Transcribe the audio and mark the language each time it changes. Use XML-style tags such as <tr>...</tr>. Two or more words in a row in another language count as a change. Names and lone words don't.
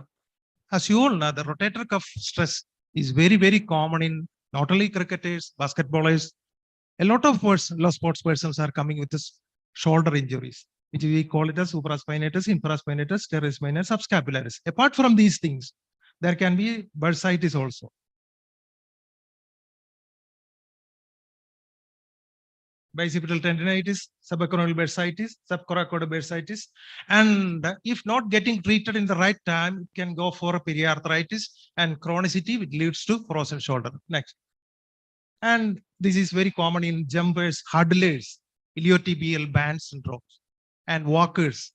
<en>As you all know, the rotator cuff stress is very, very common in not only cricketers, basketballers. A lot of sports persons are coming with this shoulder injuries, which we call it as supraspinatus, infraspinatus, teres-minor, subscapularis. Apart from these things, there can be bursitis also. Bicipital tendinitis, subacromial bursitis, subcoracoid bursitis. And if not getting treated in the right time, it can go for a periarthritis and chronicity, which leads to frozen shoulder. Next. And this is very common in jumpers, hurdlers, iliotibial band syndromes, and walkers.</en>